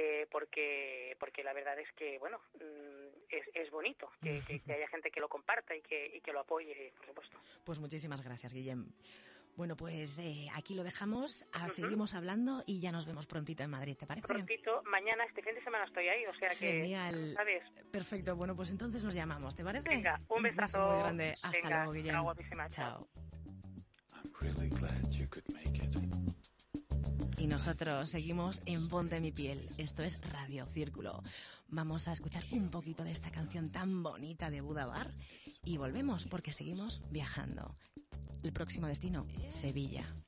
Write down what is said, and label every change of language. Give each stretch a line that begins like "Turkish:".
Spanish: Porque la verdad es que, bueno, es bonito que haya gente que lo comparta y que lo apoye, por supuesto. Pues muchísimas gracias, Guillem. Bueno, pues aquí lo dejamos, seguimos hablando y ya nos vemos prontito en Madrid, ¿te parece? Prontito, mañana, este fin de semana estoy ahí, o sea que... Genial. ¿Sabes? Perfecto, bueno, pues entonces nos llamamos, ¿te parece? Venga, un besazo. Un beso muy grande. Hasta Venga, luego, Guillem. Chao.
English: I'm really glad you could make it.
Spanish: Y nosotros seguimos en Ponte mi piel. Esto es Radio Círculo. Vamos a escuchar un poquito de esta canción tan bonita de Buda Bar y volvemos porque seguimos viajando. El próximo destino, Sevilla.